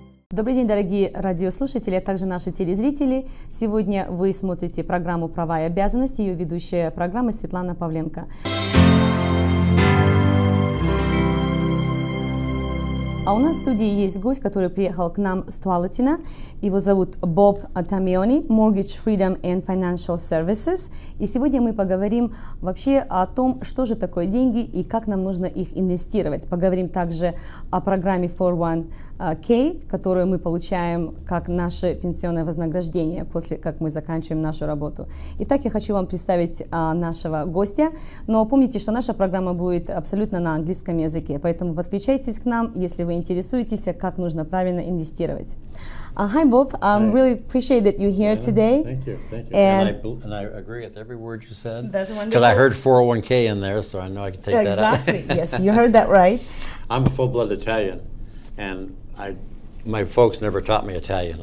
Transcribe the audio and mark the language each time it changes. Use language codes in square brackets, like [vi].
[ru] Добрый день, дорогие радиослушатели, а также наши телезрители. Сегодня вы смотрите программу «Права и обязанности», ее ведущая программы Светлана Павленко. А у нас в студии есть гость, который приехал к нам с Туалатина. Его зовут Боб Тамиони, Mortgage Freedom and Financial Services. И сегодня мы поговорим вообще о том, что же такое деньги и как нам нужно их инвестировать. Поговорим также о программе 401k, которую мы получаем как наше пенсионное вознаграждение после как мы заканчиваем нашу работу. Итак, я хочу вам представить нашего гостя. Но помните, что наша программа будет абсолютно на английском языке, поэтому подключайтесь к нам, если вы интересуетесь, как нужно правильно инвестировать. [en] Hi, Bob. Really appreciate that you're here today. Thank you. Thank you. And I agree with every word you said. That's wonderful. Because I heard 401k in there, so I know I can take that out. Exactly. Yes, you heard that right. I'm a full-blood Italian, and my folks never taught me Italian.